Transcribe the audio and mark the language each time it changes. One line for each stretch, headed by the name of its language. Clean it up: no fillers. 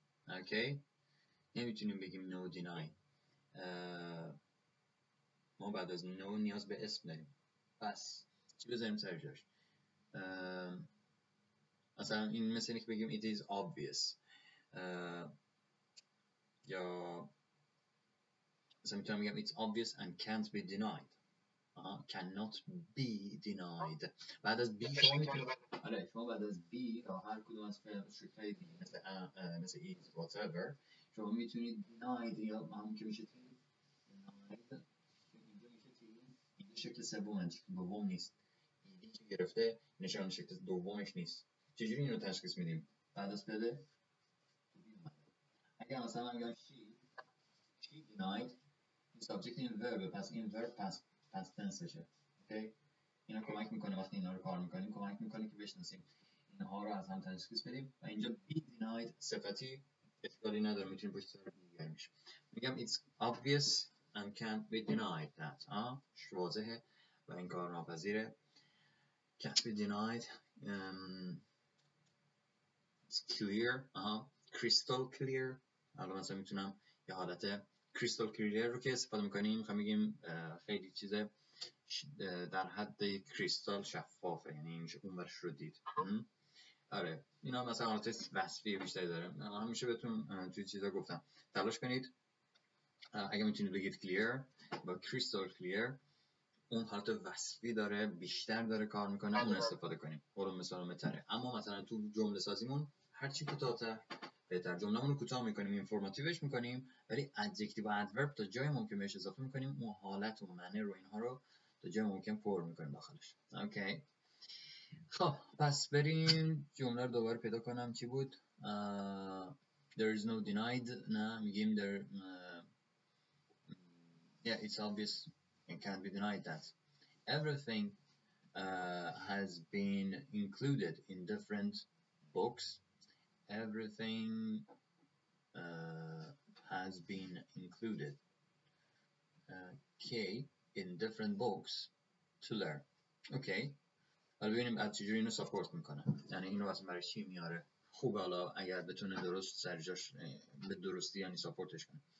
Persian: اوکی، نمیتونیم بگیم no deny. ما بعد از no نیاز به اسم داریم. پس چی بذاریم سر جاش؟ مثلا این مثل اینه که بگیم
English: it is obvious.
Persian: یا مثلا میتونم بگم
English: it's obvious and can't be denied. cannot be denied.
Persian: بعد از be شما میتونید شما بعد از be یا هر کدوم از شکل‌های دیگه مثل it whatever شما میتونید denied یا همون که میشه denied اینجا میشه اینجا شکل سوم شکل دوم نیست. ایدی که گرفته نشان شکل دومش نیست. چجوری این رو تشخیص میدیم؟ بعد از بده اگر مثلا من میگم
English: she denied
Persian: subject این verb پس این verb past tenseشه. اوکی اینا کمک میکنه وقتی اینا رو کار میکنیم کمک میکنه که بشناسیم اینها رو از هم تشخیص بدیم و اینجا be denied صفتی اشکالی نداره میتونیم پشت سر دیگه میشه. میگم
English: it's obvious and can't be denied that
Persian: واضحه و انکار ناپذیره.
English: can't be denied it's clear crystal clear.
Persian: الان مثلا میتونم یه حالت
English: crystal clear
Persian: رو که استفاده میکنیم میخوام بگیم خیلی چیزه در حد کریستال شفافه یعنی میشه اون ورش رو دید. آره اینا مثلا حالت وصفی بیشتری داره. همیشه بهتون توی چیزا گفتم تلاش کنید اگه میتونید بگید clear با crystal clear اون حالت وصفی داره بیشتر داره کار میکنه اون استفاده کنیم قرون مثال متره. اما مثلا تو جمله سازیمون هرچی کوتاه‌تر بهتر. جمله‌مون رو کوتاه میکنیم اینفورماتیوش میکنیم ولی ادجکتیو و ادورب تا جای ممکن بهش اضافه میکنیم اون حالت و معنی رو اینها رو تا جای ممکن پر میکنیم داخلش. اوکی خب پس بریم جمله رو دوباره پیدا کنم. چی بود؟
English: there is no denied.
Persian: نه میگیم
English: there yeah it's obvious and can't be denied that everything has been included in different books. Everything has been included in different books to learn.
Persian: Okay حالا ببینیم از چجوری اینو ساپورت میکنه یعنی اینو واسه برای چی میاره. خوب حالا اگر بتونه درست سرجاش به درستی یعنی ساپورتش کنه.